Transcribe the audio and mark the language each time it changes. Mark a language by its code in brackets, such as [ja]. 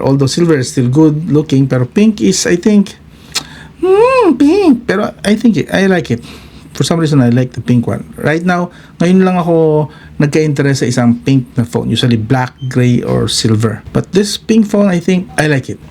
[en] Although silver is still good looking, [tl] pero [en] pink is, I think, pink. [tl] Pero [en] I like it. For some reason, I like the pink one. Right now, [tl] ngayon lang ako nagka-interest sa isang pink na phone. [en] Usually black, gray, or silver. But this pink phone, I think, I like it.